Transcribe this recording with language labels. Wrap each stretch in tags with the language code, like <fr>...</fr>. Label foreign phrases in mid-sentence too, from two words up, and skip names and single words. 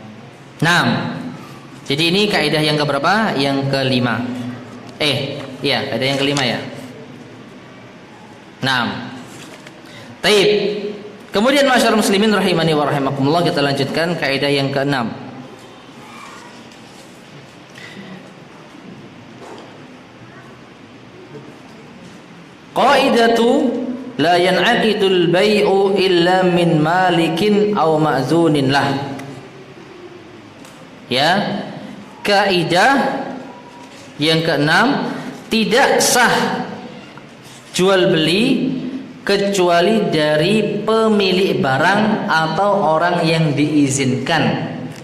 <id>Jadi ini kaidah yang keberapa? Yang kelima. Iya, kaidah yang kelima ya. Taib. Kemudian masyarakat muslimin</id> <ar>رحمني ورحمكم الله,</ar> <id>kita lanjutkan kaidah yang keenam.</id> <ar>قاعدة لا ينعقد البيع إلا من مالك أو مأذون له.</ar> <id>Ya, kaidah yang keenam, tidak sah jual beli kecuali dari pemilik barang atau orang yang diizinkan.</id>